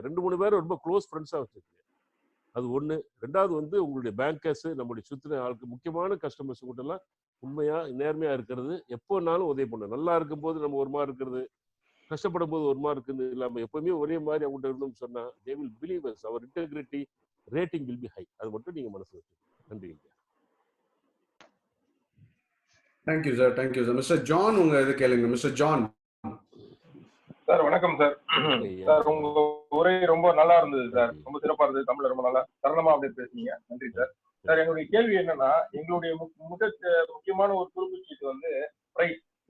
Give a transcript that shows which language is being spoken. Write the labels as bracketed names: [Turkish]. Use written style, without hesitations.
[Tamil] 2-3 பேர் ரொம்ப க்ளோஸ் ஃப்ரெண்ட்ஸா வச்சிருக்கீங்க. அது ஒண்ணு. 2வது வந்து உங்களுடைய பேங்கர்ஸ் நம்முடைய சுத்தின ஆளுக்கு முக்கியமான கஸ்டமர்ஸ் கிட்ட எல்லாம் உண்மையா நேர்மையா இருக்கிறது. எப்போனாலும் உதவி பண்ணணும். நல்லா இருக்கும் போது நம்ம ஒரு மாதிரி இருக்கிறது, கஷ்டப்படும் போது ஒரு மாதிரி இருக்குன்னு இல்லாம எப்பவுமே ஒரே மாதிரி அவங்கள்ட்ட இருந்தோம்னு சொன்னா [English] they will believe us. our integrity rating will be high. [Tamil] அது மட்டும் நீங்க மனசுல வச்சுக்கோங்க. நன்றி. Thank you sir. Thank you sir. Mister John உங்க இது கேளுங்க. Mister John. சார் வணக்கம் சார். சார் உங்க உரை ரொம்ப நல்லா இருந்தது சார். ரொம்ப சிறப்பா இருந்தது. தமிழ்ல ரொம்ப நல்லா சரளமா அப்படியே பேசுனீங்க. நன்றி சார். சார் என்னுடைய கேள்வி என்னன்னா எங்களுடைய முக்கியமான ஒரு குறிப்பிட்டு வந்து பிரைஸ்.